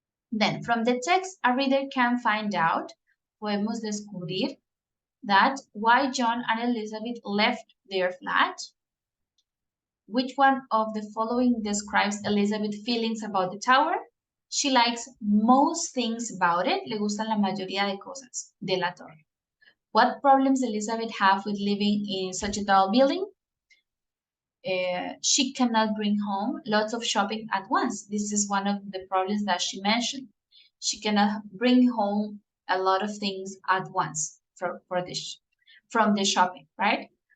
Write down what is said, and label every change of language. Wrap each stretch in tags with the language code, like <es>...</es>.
<en>Then from the text, a reader can find out,</en> <es>podemos descubrir,</es> <en>that why John and Elizabeth left their flat. Which one of the following describes Elizabeth's feelings about the tower? She likes most things about it.</en> <es>Le gustan la mayoría de cosas de la torre.</es> <en>What problems Elizabeth have with living in such a tall building? She cannot bring home lots of shopping at once. This is one of the problems that she mentioned. She cannot bring home a lot of things at once from the shopping, right?</en>